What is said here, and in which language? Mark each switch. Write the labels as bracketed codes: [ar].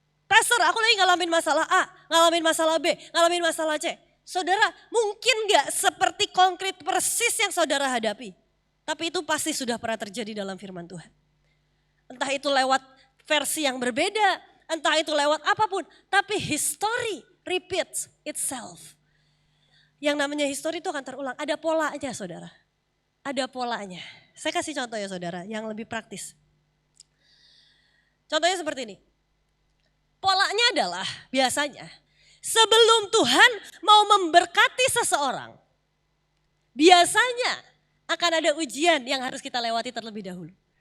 [id] Pastor, aku lagi ngalamin masalah A, ngalamin masalah B, ngalamin masalah C. Saudara, mungkin gak seperti konkret persis yang saudara hadapi. Tapi itu pasti sudah pernah terjadi dalam firman Tuhan. Entah itu lewat versi yang berbeda, entah itu lewat apapun. Tapi [en] history repeats itself. [id] Yang namanya history itu akan terulang. Ada polanya saudara. Ada polanya. Saya kasih contoh ya saudara yang lebih praktis. Contohnya seperti ini. Polanya adalah biasanya sebelum Tuhan mau memberkati seseorang, biasanya akan ada ujian yang harus kita lewati terlebih dahulu.